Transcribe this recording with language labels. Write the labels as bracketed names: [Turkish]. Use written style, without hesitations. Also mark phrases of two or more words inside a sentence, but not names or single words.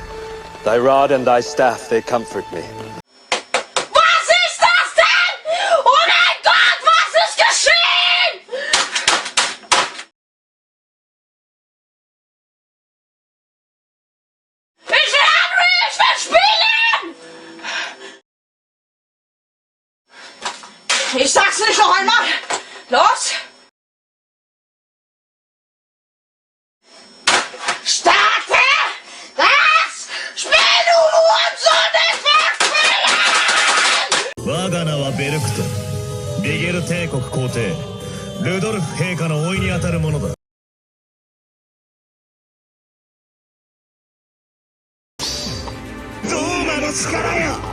[English] Thy rod and thy staff, they comfort me. [German] Was ist das denn? Oh mein Gott, was ist geschehen? Ich will Henry, ich will spielen! Ich sag's nicht noch einmal. Los! Starte! Das Spiel, du Hurensohn, ich will spielen! [Japanese] 我が名はベルクト。ビゲル帝国皇帝ルドルフ陛下の甥にあたるものだ。ローマの力よ。